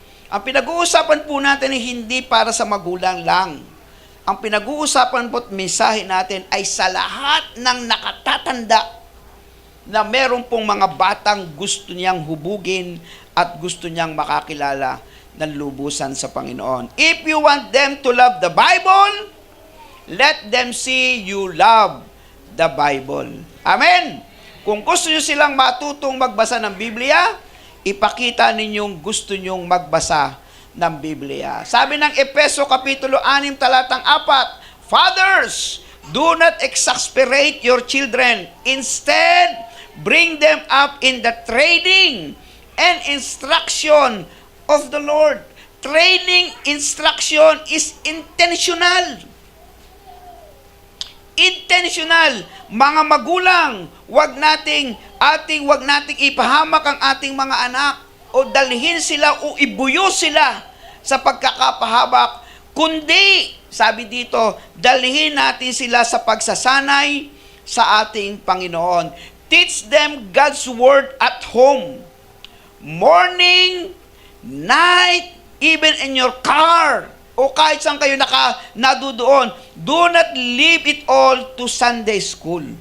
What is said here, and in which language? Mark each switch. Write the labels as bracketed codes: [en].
[tl] Ang pinag-uusapan po natin ay hindi para sa magulang lang. Ang pinag-uusapan po at mensahe natin ay sa lahat ng nakatatanda na meron pong mga batang gusto niyang hubugin at gusto niyang makakilala ng lubusan sa Panginoon. [en] If you want them to love the Bible, let them see you love the Bible. [tl] Amen? Kung gusto nyo silang matutong magbasa ng Biblia, ipakita ninyong gusto nyong magbasa ng Biblia. Sabi ng Efeso Kapitulo 6, talatang 4, Fathers, do not exasperate your children. [en] Instead, bring them up in the training and instruction of the Lord. Training, instruction is intentional. Intentional. [tl] Mga magulang, wag nating ipahamak ang ating mga anak o dalhin sila o ibuyo sila sa pagkakapahabak, kundi, sabi dito, dalhin natin sila sa pagsasanay sa ating Panginoon. [en] Teach them God's Word at home. Morning, night, even in your car, o kahit saan kayo nadudoon, do not leave it all to Sunday school.